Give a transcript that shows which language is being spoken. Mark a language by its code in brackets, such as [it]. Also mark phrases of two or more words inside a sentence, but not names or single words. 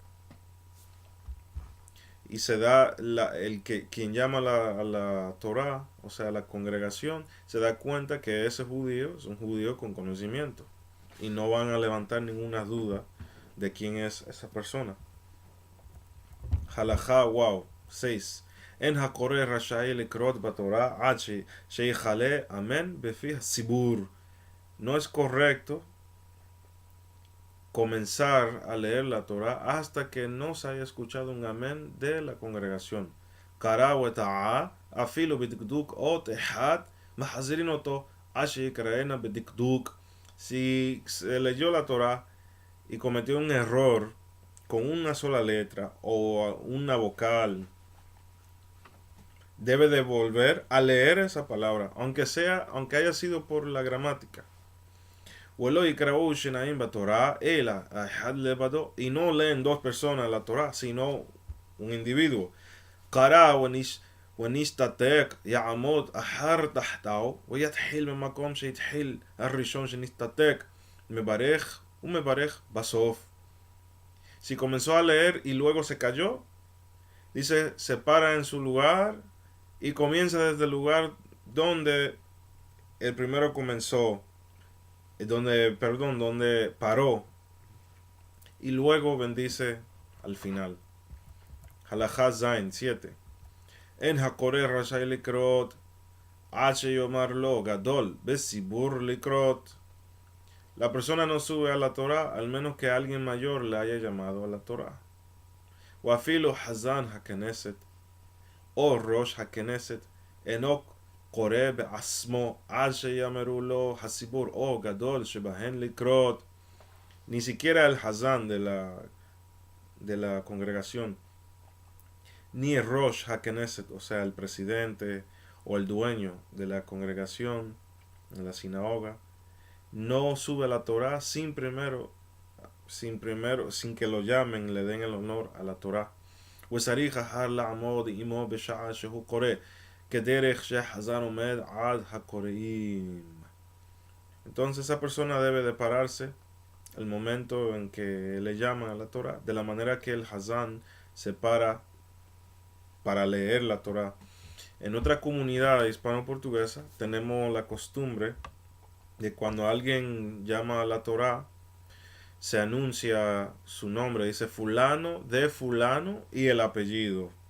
[es] Y se da quien llama a la Torah, o sea, la congregación, se da cuenta que ese judío es un judío con conocimiento. Y no van a levantar ninguna duda de quién es esa persona. Halajá, wow. 6. [he] En הקורא רשאי לקרות בתורה עד שיכלה אמן בפי הציבור. [es] No es correcto comenzar a leer la Torah hasta que no se haya escuchado un amén de la congregación. [he] קרא וטעה אפילו בדקדוק אות אחד מחזירים אותו עד שיקראנה בדקדוק. [es] Si se leyó la Torah y cometió un error con una sola letra o una vocal, debe de volver a leer esa palabra, aunque haya sido por la gramática. [he] ולא יקראו שניים בתורה אלא אחד לבדו, [es] y no leen dos personas la Torah, sino un individuo. [he] קרא ונשתתק יעמוד אחר תחתיו ויתחיל במקום שהתחיל הראשון שנשתתק, מברך ומברך בסוף. [es] Si comenzó a leer y luego se cayó, dice, se para en su lugar y comienza desde el lugar donde el primero comenzó, donde paró, y luego bendice al final. Halajá Zain 7. [he] En הקורא רשאי לקרות עד שיאמר לו גדול בציבור לקרות. [es] La persona no sube a la Torah al menos que alguien mayor le haya llamado a la Torah. [he] ואפילו חזן הכנסת או ראש הכנסת אינו קורא בעצמו עד שיאמרו לו הציבור או גדול שבהן לקרות. [es] Ni siquiera el hazán de la congregación, ni el [he] ראש הכנסת, [es] o sea, el presidente o el dueño de la congregación en la sinagoga, no sube la Torah sin que lo llamen, le den el honor a la Torah. [he] וצריך אחר לעמוד עמו בשעה שהוא קורא, כדרך שחזן עומד עד הקוראים. [es] Entonces esa persona debe de pararse el momento en que le llaman a la Torah, de la manera que el hazán se para leer la Torah. En otra comunidad hispano-portuguesa tenemos la costumbre de cuando alguien llama a la Torah, se anuncia su nombre, dice fulano de fulano y el apellido.